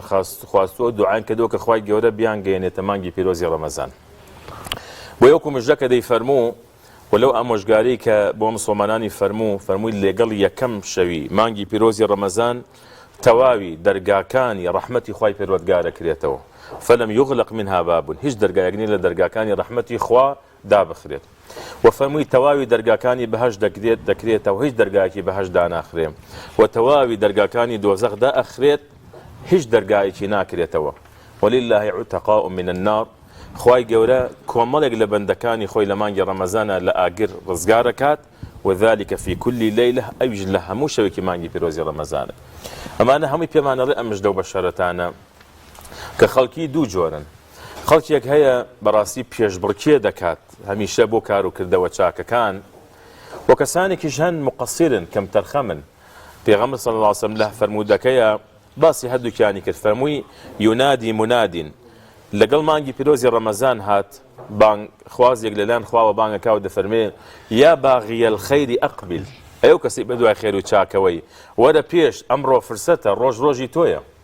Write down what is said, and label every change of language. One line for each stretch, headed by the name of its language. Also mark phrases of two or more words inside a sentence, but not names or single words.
Central Kurdish: خواستووە دوعایان کردووە کە خوای گەورە بیانگەیەنێتە مانگی پیرۆزی ڕەمەزان بۆ یەکو مژدە کە دەیفەرموو ولەو ئامۆژگاری کە بۆ مسڵمانانی فەرمووی لەگەڵ یەکەم شەوی مانگی پیرۆزی ڕەمەزان تەواوی دەرگاکانی ڕەحمەتی خوای پەروەردگارە کرێتەوە
Arabic: فەلەم یوغلق منها باب
Central Kurdish: هیچ دەرگایەک نیە لە دەرگاکانی ڕەحمەتی خوا دابخرێت و فەرمووی تەواوی دەرگاکانی بەهەش دەکرێتەوە هیچ دەرگایەکی بەهەش داناخرێ و تەواوی دەرگاکانی دۆزەخ دائەخرێت هیچ دەرگایەکی ناکرێتەوە
Arabic: ولله عتقاء من النار
Central Kurdish: خوای گەورە کۆمەڵێک لە بەندەکانی خۆی لە مانگی ڕەمەزانە لە ئاگر ڕزگارەکات
Arabic: وذلك في كل ليلة
Central Kurdish: ئەویش لە هەموو شەوێکی مانگی پیرۆزی ڕەمەزانە ئەمانە هەمووی پێمانەڕێ ئەم مژدە و بەشەرەتانە کە خەڵکی دوو جۆرن خەڵکێک هەیە بەڕاستی پێشبڕکێ دەکات هەمیشە بۆ کار و کردەوە چاکەکان و کەسانێکیش هەن مقەسیرن کەم تەرخەمن پێغەمبەر
Arabic: صلی الله علیه وسلم
Central Kurdish: لە فەرمودەکەیە باسی هەردووکیانی کرد فەرمووی
Arabic: یونادی منادین
Central Kurdish: لەگەڵ مانگی پیرۆزی ڕەمەزان هات بانگ خوازێک لەلایەن خواوە بانگەکاو دەفەرمێ
Arabic: یا باغی الخەیری ئەقبل
Central Kurdish: ئەو کەسی بەدوای خێر و چاکەوەی وەرە پێش ئەمڕۆ فرسەتە ڕۆژی تۆیە